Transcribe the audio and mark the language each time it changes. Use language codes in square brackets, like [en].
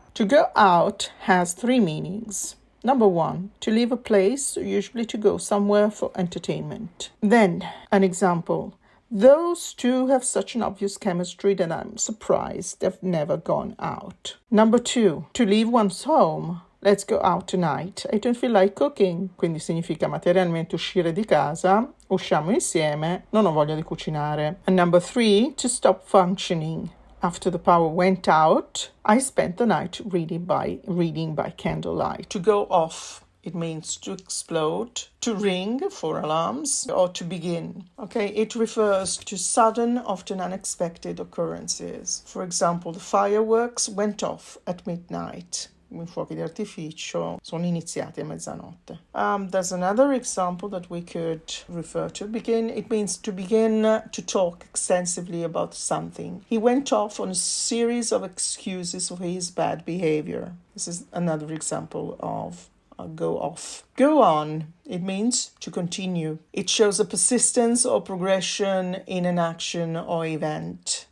[en] To go out has three meanings. Number one, to leave a place, usually to go somewhere for entertainment. Then, an example. Those two have such an obvious chemistry that I'm surprised they've never gone out. Number two, to leave one's home. Let's go out tonight. I don't feel like cooking. [it] Quindi significa materialmente uscire di casa. Usciamo insieme. Non ho voglia di cucinare. [en] And number three, to stop functioning. After the power went out, I spent the night reading by candlelight. To go off, it means to explode, to ring for alarms, or to begin. Okay, it refers to sudden, often unexpected occurrences. For example, the fireworks went off at midnight. [it] I fuochi d'artificio sono iniziati a mezzanotte. [en] There's another example that we could refer to. Begin, it means to begin to talk extensively about something. He went off on a series of excuses for his bad behavior. This is another example of go off. Go on, it means to continue. It shows a persistence or progression in an action or event.